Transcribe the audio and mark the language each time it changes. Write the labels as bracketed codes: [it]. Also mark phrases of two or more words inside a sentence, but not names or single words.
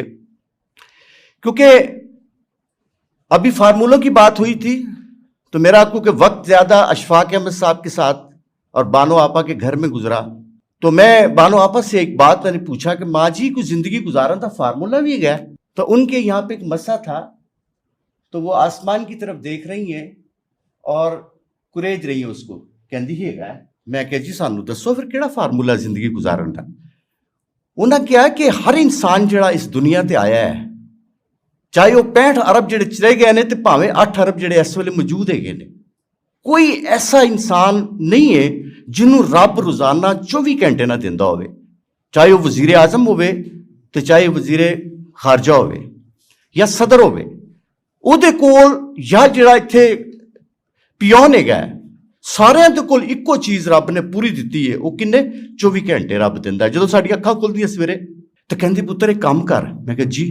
[ur] کیونکہ ابھی فارمولوں کی بات ہوئی تھی تو میرا کیونکہ وقت زیادہ اشفاق احمد صاحب کے ساتھ اور بانو آپا کے گھر میں گزرا، تو میں بانو آپا سے ایک بات میں نے پوچھا کہ ماں جی کوئی زندگی گزارا تھا فارمولہ بھی گیا. تو ان کے یہاں پہ ایک مسا تھا تو وہ آسمان کی طرف دیکھ رہی ہیں اور کریج رہی ہیں اس کو کہندی ہے گا. [pa] میں کہ جی سانو دسو پھر کیڑا فارمولہ زندگی گزارن دا. انہاں کیا کہ ہر انسان جڑا اس دنیا تے آیا ہے، چاہے وہ 65 ارب جڑے چلے گئے نے تے پاویں 8 ارب جڑے اس ویلے موجود ہے نے، کوئی ایسا انسان نہیں ہے جنہوں رب روزانہ 24 گھنٹے نہ دیندا ہوئے. چاہے وہ وزیر اعظم ہوئے تے چاہے وزیر ਖਾਰਜਾ ਹੋਵੇ ਜਾਂ ਸਦਰ ਹੋਵੇ, ਉਹਦੇ ਕੋਲ ਜਾਂ ਜਿਹੜਾ ਇੱਥੇ ਪਿਓਨ ਹੈਗਾ, ਸਾਰਿਆਂ ਦੇ ਕੋਲ ਇੱਕੋ ਚੀਜ਼ ਰੱਬ ਨੇ ਪੂਰੀ ਦਿੱਤੀ ਹੈ। ਉਹ ਕਿੰਨੇ 24 ਘੰਟੇ ਰੱਬ ਦਿੰਦਾ। ਜਦੋਂ ਸਾਡੀਆਂ ਅੱਖਾਂ ਖੁੱਲਦੀਆਂ ਸਵੇਰੇ ਤਾਂ ਕਹਿੰਦੀ ਪੁੱਤਰ ਇੱਕ ਕੰਮ ਕਰ। ਮੈਂ ਕਿਹਾ ਜੀ।